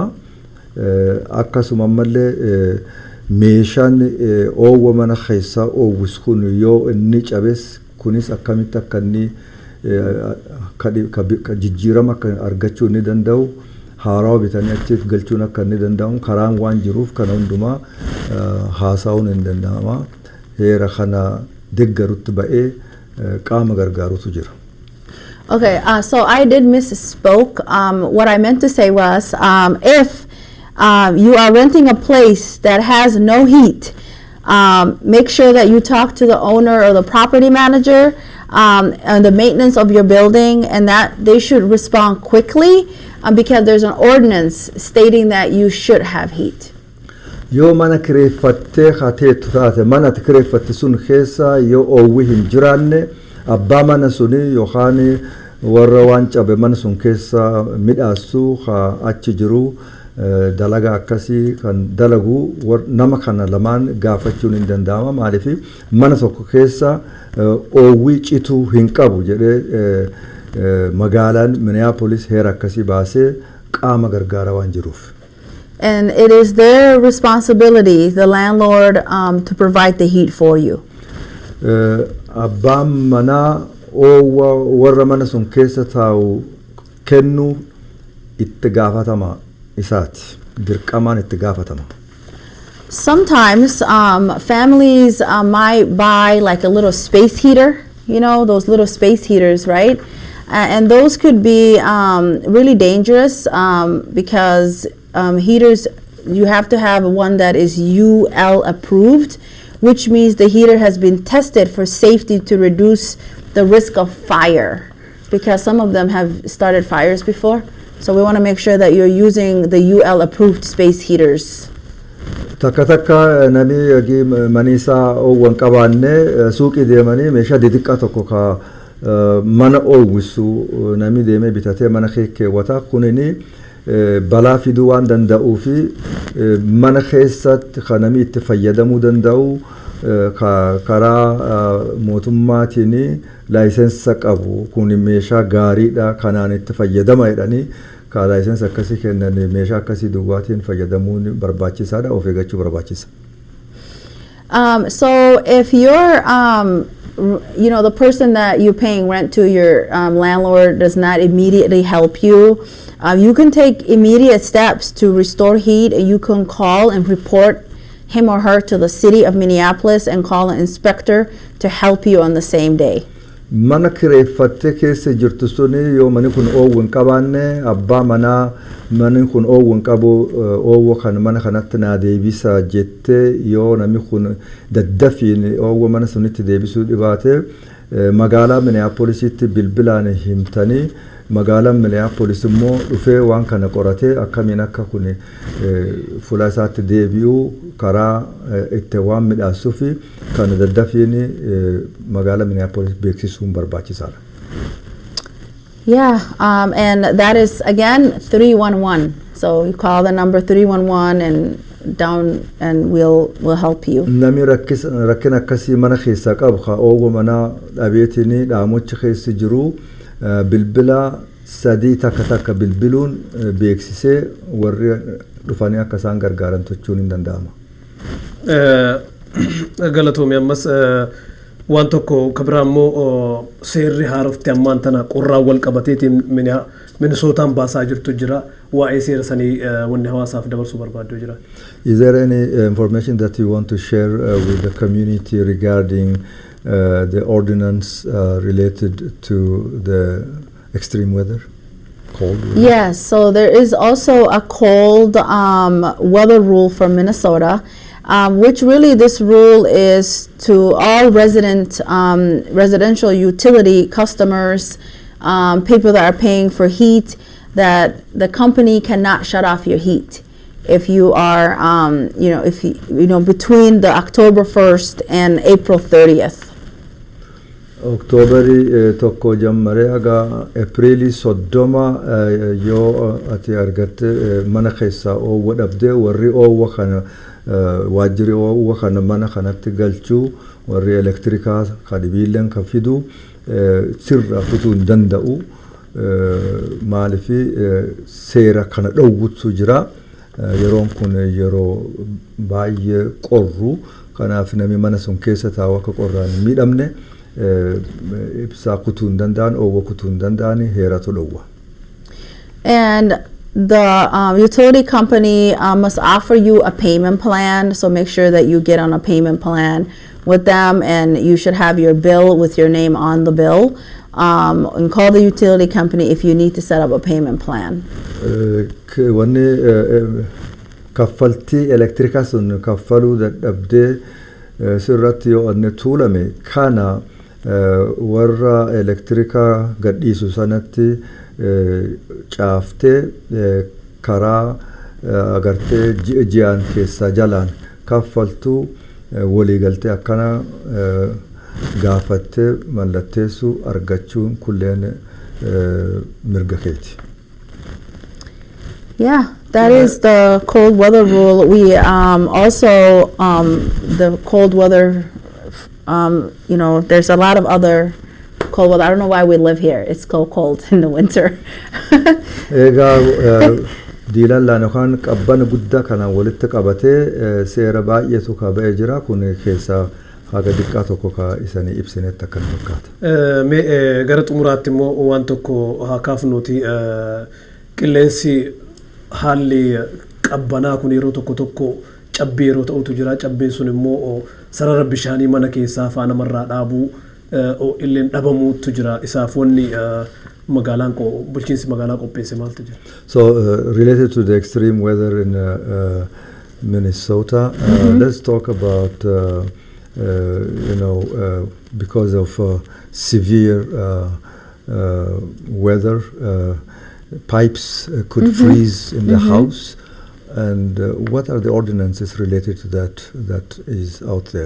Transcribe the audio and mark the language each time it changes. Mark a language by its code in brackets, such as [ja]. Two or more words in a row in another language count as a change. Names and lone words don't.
[om] Akkasuma ammallee meeshaan oowwa mana keessaa oowwis kun yoo inni cabes kunis akkamitti akka inni jijjiirama akka argachuu ni danda'u. Haaraa bitanii achiif galchuun akka inni danda'u karaan waan jiruuf kana hundumaa haasa'uun hin danda'ama. Heera kana deeggarutti ba'ee qaama gargaarutu jira. [en] Okay, so I did misspoke. What I meant to say was if you are renting a place that has no heat, make sure that you talk to the owner or the property manager and the maintenance of your building, and that they should respond quickly because there's an ordinance stating that you should have heat. [om] Yoo mana kireeffattee hateetu taate mana kireeffatte sun keessa yoo oowwi hin jiraanne abbaa mana suni yookaan warra waan cabe mana sun keessa midhaasu achi jiru dalaga akkasii kan dalagu nama kana lamaan gaafachuun hin danda'ama maaliif mana tokko keessa oowwii cituu hin qabu jedhee magaalaan Minneapolis heera akkasii baasee qaama gargaara waan jiruuf. [en] And it is their responsibility, the landlord, to provide the heat for you. [om] Abbaan manaa warra mana sun keessa taa'u kennu itti gaafatama isaati. Dirqamaan itti gaafatama. [en] Sometimes families might buy like a little space heater, you know, those little space heaters, right? And those could be really dangerous because heaters, you have to have one that is UL approved, which means the heater has been tested for safety to reduce the risk of fire, because some of them have started fires before. So we want to make sure that you're using the UL approved space heaters. [om] Takka takka nami agi manisa oowwan qabaanne suuqii deemanii meeshaa xixiqqaa tokko ka mana oowwisu nami deemee bitatee mana keewwata kunini balaa fiduu waan danda'uu fi mana keessatti kan nami itti fayyadamuu danda'u karaa mootummaatiin laayisensa qabu kun meeshaa gaariidha kanaan itti fayyadama jedhanii ka laayisensa akkasii kennan meeshaa akkasii duwwaatiin fayyadamuun barbaachisaadha of eeggachuu barbaachisa. [en] So if you're you know, the person that you're paying rent to, your landlord does not immediately help you, you can take immediate steps to restore heat, and you can call and report him or her to the city of Minneapolis and call an inspector to help you on the same day. [om] Mana kireeffatte keessa jirtu suni yoo mani kun oowwan qabaanne abbaa manaa mani kun oowwan qabu oowwa kan mana kanatti naa deebisa jette yoo nami kun daddafiin oowwa mana sunitti deebisuu dhibaate magaalaa Minneapolisitti bilbilaan himtanii magaalaan Minneapolis immoo dhufee waan kana qoratee akkamiin akka kun fuula isaatti deebi'uu karaa itti waan midhaasuu fi kan daddafiin magaalaa Minneapolis beeksisuun barbaachisaadha. [en] Yeah, and that is again 311. So you call the number 311 and down, and we'll help you. [om] Nami rakkina akkasii mana keessa qabu ka oowwa mana dhabeetini dhaamocha keessa jiru bilbila sadii takka bilbiluun beeksisee warri dhufanii akka isaan gargaaran tochuun hin danda'ama. Galatoomii ammas waan tokko kabira immoo seerri haarofti ammaan tana qorraa wal qabateetiin Minnesootaan baasaa jirtu jira waa'ee seera sanii wanni hawaasaaf dabarsuu barbaaddu jira. [en] Is there any information that you want to share with the community regarding the ordinance related to the extreme weather? Cold weather? Yes, so there is also a cold weather rule for Minnesota, which really this rule is to all residential utility customers, people that are paying for heat, that the company cannot shut off your heat if you are, if you between the October 1st and April 30th. [om] October tokko jammare aga Aprili soddoma yoo ati argatte mana keessa oowwa dhabde warri oowwa kana waajjirri oowwa kana mana kanatti galchuu warri elektrikaa kadibiileen kan fidu sirra kutuu hin danda'u maalifi seera kana dhowwutu jira yeroon kun yeroo baay'ee qorru kanaaf nami mana sun keessa taa'u akka qorraan hin miidhamne ibsaa kutuu hin danda'an oowwa kutuu hin danda'an heeratu dhowwa. [en] And the utility company must offer you a payment plan, so make sure that you get on a payment plan with them, and you should have your bill with your name on the bill, and call the utility company if you need to set up a payment plan. [om] Wanni kaffaltii elektrikaa sun kaffaluu dadhabdee sirratti yoo anne tuulame kana warra elektrikaa gadhiisu sanatti caaftee karaa agartee ji'aan keessa jalaan kaffaltuu waliigaltee akkana gaafattee mallatteessu argachuun kulleen mirga keeti. [en] Yeah, That is the cold weather rule. We also the cold weather. You know, there's a lot of other cold weather. I don't know why we live here. It's so cold in the winter. [om] Egaa diilaan yookaan qabbana guddaa kanaan walitti qabatee seera baay'eetu kaba'ee jira. Kun keessaa haga xiqqaa tokko ka isanii ibsinetti akkan fakkaata. Gara xumuraatti immoo waan tokko haa kaafnuuti qilleensi haalli qabbanaa kun yeroo tokko cabbii yeroo ta'utu jira. Cabbiin sun immoo sarara bishaanii mana keessaa faana marraa dhaabuu illeen dhabamuutu jira. Isaaf wanni magaalaan bulchiinsi magaalaa qopheesse maaltu jira? [en] So related to the extreme weather in Minnesota, let's talk about because of severe weather, pipes could freeze in the house, and what are the ordinances related to that is out there?